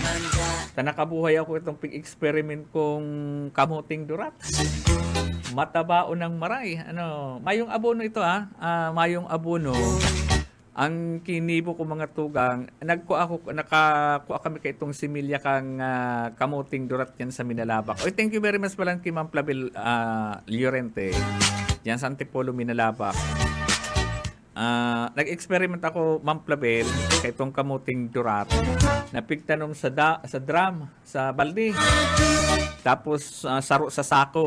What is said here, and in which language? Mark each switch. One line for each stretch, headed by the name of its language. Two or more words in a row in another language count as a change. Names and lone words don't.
Bikol: Tanakabuhay ako itong pig-experiment kong kamuting durat. Matabao ng maray. Mayong abono ito mayong abono. Ang kinibo ko mga tugang, nakakuha kami kay itong similya kang kamuting durat yan sa Minalabak. Oy,
English: thank you very much
Bikol: pala kay
English: Ma'am Plabil Llorente.
Bikol: Yan sa Antipolo, Minalabak. Nag-experiment ako, Ma'am Plabil, kay itong kamuting durat. Napigtanom sa drum, sa balde. Tapos saro sa sako.